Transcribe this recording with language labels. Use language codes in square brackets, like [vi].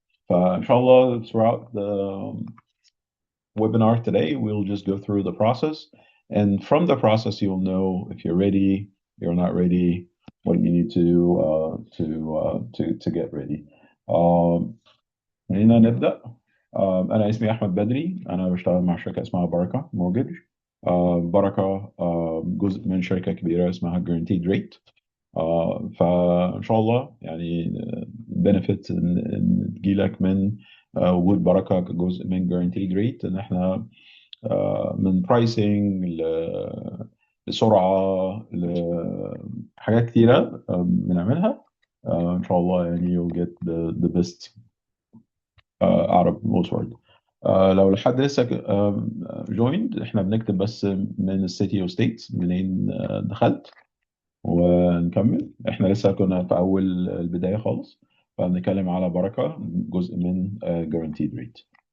[en] Inshallah, throughout the webinar today, we'll just go through the process. And from the process, you'll know if you're ready, you're not ready, what you need to do to get ready. [ar] خلينا نبدأ. أنا اسمي أحمد بدري, أنا بشتغل مع شركة اسمها بركة مورجج. بركة جزء من شركة كبيرة اسمها Guaranteed Rate. فإن شاء الله يعني benefit إن تجيلك من وجود بركة كجزء من Guaranteed Rate, إن إحنا من برايسنج لسرعة لحاجات كتيرة بنعملها. إن شاء الله يعني [en] you'll get the best out of most work. [ar] لو لحد لسه joined, احنا بنكتب بس من السيتي وستيتس منين دخلت, ونكمل. احنا لسه كنا في اول البداية خالص, فبنتكلم على بركة جزء من guaranteed rate.